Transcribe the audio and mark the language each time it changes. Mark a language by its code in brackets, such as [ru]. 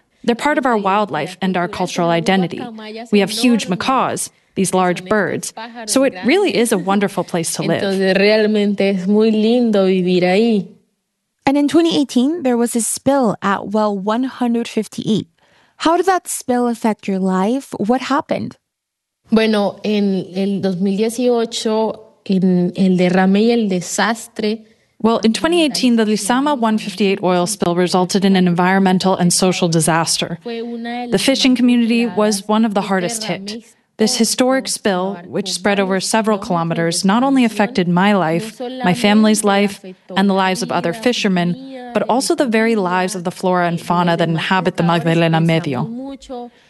[en] They're part of our wildlife and our cultural identity. We have huge macaws, these large birds. So it really is a wonderful place to live. And in 2018, there was a spill at well 158. How did that spill affect your life? What happened? [es] Bueno, en el 2018, en el derrame y el desastre. [en] Well, in 2018, the Lizama 158 oil spill resulted in an environmental and social disaster. The fishing community was one of the hardest hit. This historic spill, which spread over several kilometers, not only affected my life, my family's life, and the lives of other fishermen, but also the very lives of the flora and fauna that inhabit the Magdalena Medio.